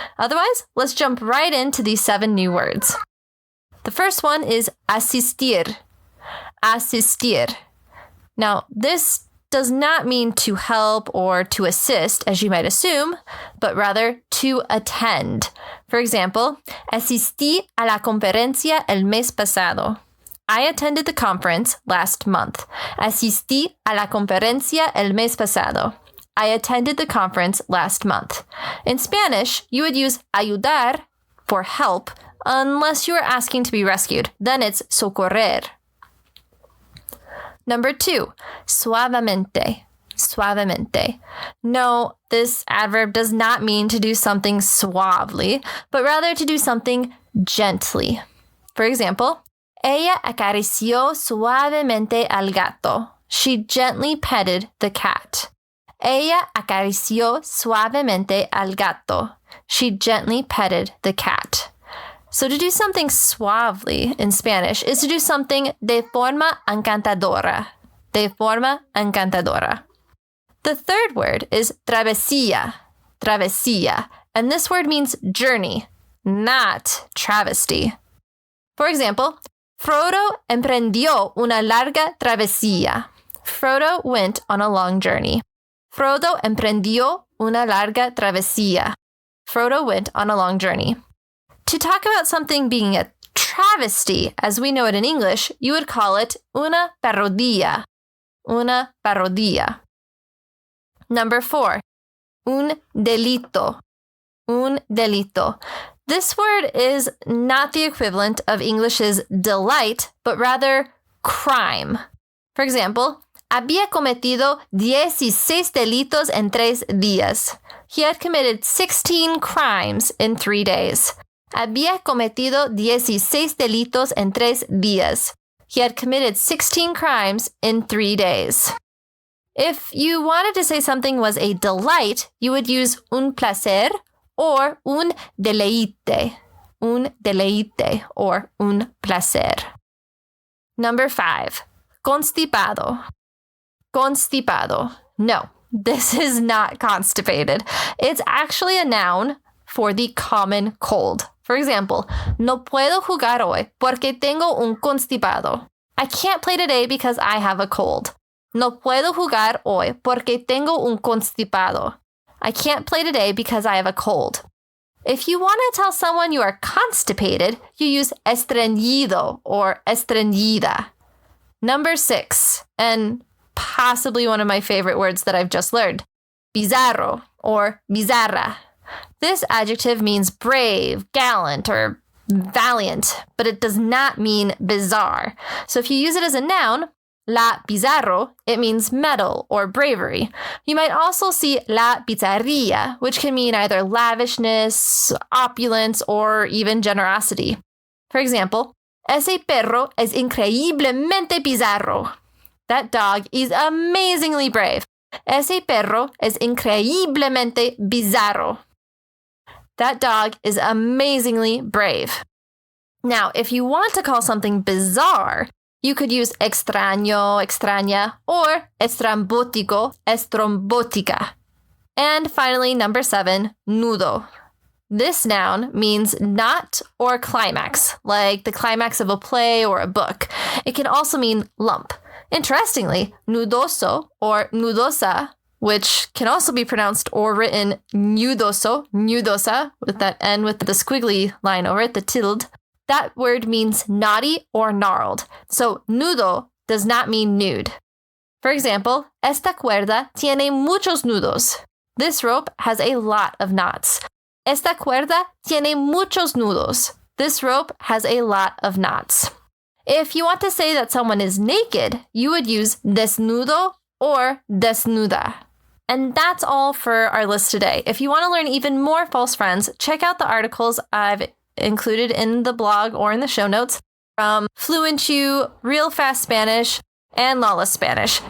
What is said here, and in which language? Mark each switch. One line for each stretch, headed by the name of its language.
English: Otherwise, let's jump right into these 7 new words. The first one is asistir. Asistir. Now, this does not mean to help or to assist, as you might assume, but rather to attend.
Spanish: For example, asistí a la conferencia el mes pasado.
English: I attended the conference last month.
Spanish: Asistí a la conferencia el mes pasado.
English: I attended the conference last month. In Spanish, you would use ayudar for help, unless you are asking to be rescued. Then it's socorrer. Number 2, suavemente. Suavemente. No, this adverb does not mean to do something suavely, but rather to do something gently. For example,
Spanish: ella acarició suavemente al gato.
English: She gently petted the cat.
Spanish: Ella acarició suavemente al gato.
English: She gently petted the cat. So to do something suavely in Spanish is to do something
Spanish: de forma encantadora. De forma encantadora.
English: The third word is
Spanish: travesía. Travesía.
English: And this word means journey, not travesty. For example,
Spanish: Frodo emprendió una larga travesía.
English: Frodo went on a long journey.
Spanish: Frodo emprendió una larga travesía.
English: Frodo went on a long journey. To talk about something being a travesty, as we know it in English, you would call it
Spanish: una parodia. Una parodia.
English: Number 4,
Spanish: un delito. Un delito.
English: This word is not the equivalent of English's delight, but rather crime. For example,
Spanish: había cometido 16 delitos en 3 días.
English: He had committed 16 crimes in 3 days.
Spanish: Había cometido 16 delitos en 3 días.
English: He had committed 16 crimes in 3 days. If you wanted to say something was a delight, you would use un placer or un deleite.
Spanish: Un deleite or un placer.
English: Number 5,
Spanish: constipado.
English: Constipado. No, this is not constipated. It's actually a noun for the common cold. For example,
Spanish: no puedo jugar hoy porque tengo un constipado.
English: I can't play today because I have a cold.
Spanish: No puedo jugar hoy porque tengo un constipado.
English: I can't play today because I have a cold. If you want to tell someone you are constipated, you use estreñido or estreñida. Number 6, and possibly one of my favorite words that I've just learned, bizarro or bizarra. This adjective means brave, gallant, or valiant, but it does not mean bizarre. So if you use it as a noun, la bizarro, it means mettle or bravery. You might also see la bizarría, which can mean either lavishness, opulence, or even generosity. For example,
Spanish: ese perro es increíblemente bizarro.
English: That dog is amazingly brave.
Spanish: Ese perro es increíblemente bizarro.
English: That dog is amazingly brave. Now, if you want to call something bizarre, You could use extraño, extraña, or estrambótico, estrombótica. And finally, number 7, nudo. This noun means knot or climax, like the climax of a play or a book. It can also mean lump. Interestingly, nudoso or nudosa, which can also be pronounced or written nudoso, nudosa, with that N with the squiggly line over it, the tilde, that word means knotty or gnarled. So nudo does not mean nude. For example,
Spanish: esta cuerda tiene muchos nudos.
English: This rope has a lot of knots.
Spanish: Esta cuerda tiene muchos nudos.
English: This rope has a lot of knots. If you want to say that someone is naked, you would use desnudo or desnuda. And that's all for our list today. If you want to learn even more false friends, check out the articles I've included in the blog or in the show notes from Fluent U, Real Fast Spanish, and Lawless Spanish.